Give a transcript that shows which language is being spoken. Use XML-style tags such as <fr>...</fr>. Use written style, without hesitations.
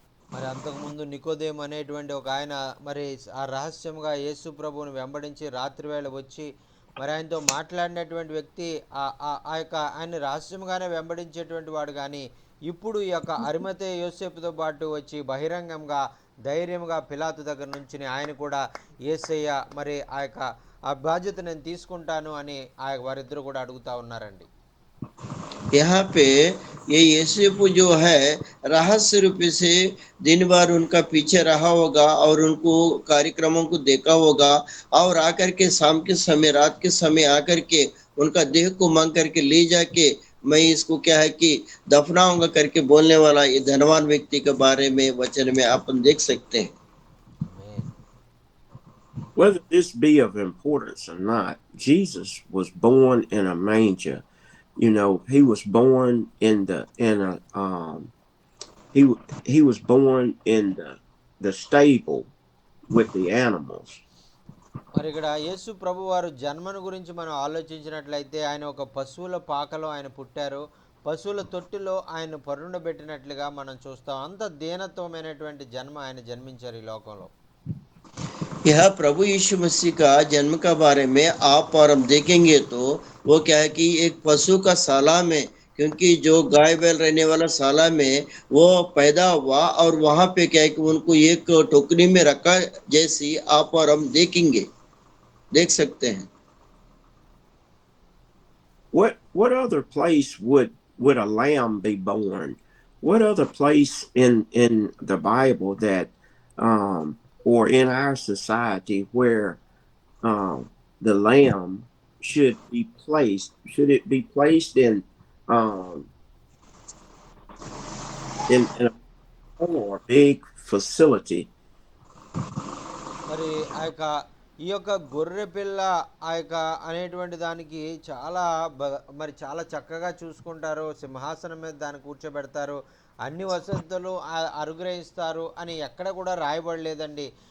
<te>మరి అంతకుముందు నికోదేము అనేటువంటి ఒక ఆయన మరి ఆ రహస్యంగా యేసు ప్రభువును వెంబడించి రాత్రి వేళ వచ్చి మరి ఆయనతో మాట్లాడినటువంటి వ్యక్తి ఆ యొక్క ఆయన రహస్యంగానే వెంబడించేటువంటి వాడు, కానీ ఇప్పుడు ఈ యొక్క అరిమతే యోసేపుతో పాటు వచ్చి బహిరంగంగా ధైర్యంగా పిలాతు దగ్గర నుంచి ఆయన కూడా యేసయ్య మరి ఆ యొక్క ఆ బాధ్యత నేను తీసుకుంటాను అని వారిద్దరు కూడా అడుగుతా ఉన్నారండి.</te> <hi>यहाँ पे ये यूसुफ जो है रहस्य रूपी से दिन भर उनका पीछे रहा होगा और उनको कार्यक्रमों को देखा होगा, और आकर के शाम के समय रात के समय आकर के उनका देह को मांग करके ले जाके मैं इसको क्या है कि दफनाऊंगा करके बोलने वाला ये धनवान व्यक्ति के बारे में वचन में आप देख सकते हैं।</hi> <en>Whether this be of importance or not, Jesus was born in a manger. You know, he was born he was born in the stable with the animals.</en> <te>మరి ఇక్కడ యేసు ప్రభు వారు జన్మను గురించి మనం ఆలోచించినట్లయితే ఆయన ఒక పశువుల పాకలో ఆయన పుట్టారు, పశువుల తొట్టిలో ఆయన పరుండబెట్టినట్లుగా మనం చూస్తాం. అంత దీనత్వమైనటువంటి జన్మ ఆయన జన్మించారు ఈ లోకంలో.</te> <hi>यह प्रभु यीशु मसीह का जन्म का बारे में आप और हम देखेंगे तो वो क्या है कि एक पशु का शाला में, क्योंकि जो गाय बैल रहने वाला शाला में वो पैदा हुआ, और वहां पे क्या है कि उनको एक टोकरी में रखा, जैसी आप और हम देखेंगे, देख सकते हैं।</hi> <en>What other place would a lamb be born? What other place in the Bible that or in our society where the lamb should be placed? Should it be placed in a big facility?</en> <te>మరి ఆ యొక్క ఈ యొక్క గొర్రె పిల్ల ఆ యొక్క అనేటువంటి దానికి చాలా మరి చాలా చక్కగా చూసుకుంటారు, సింహాసనం మీద దాన్ని కూర్చోబెడతారు, అన్ని వసతులు అనుగ్రహిస్తారు అని ఎక్కడ కూడా రాయబడలేదండి.</te>